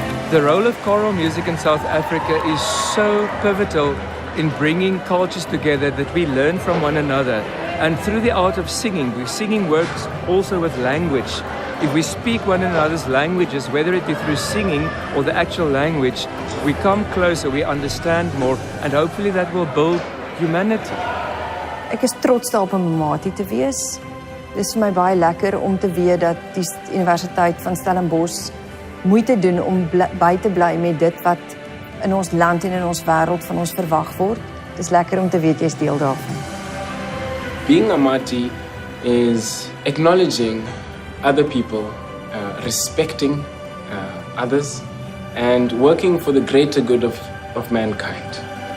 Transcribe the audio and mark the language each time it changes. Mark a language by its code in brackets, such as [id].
[en] The role of choral music in South Africa is so pivotal in bringing cultures together that we learn from one another. And through the art of singing works also with language. If we speak one another's languages, whether it be through singing or the actual language, we come closer, we understand more, and hopefully that will build humanity. [af] Ek is trots daarop om Matie te wees. Dit is vir my baie lekker om te weet dat die Universiteit van Stellenbosch moeite doen om by te bly met dit wat in ons land en in ons wêreld van ons verwag word. Dit is lekker om te weet jy is deel daarvan. [en] Being a Matie is acknowledging other people, respecting others, and working for the greater good of mankind.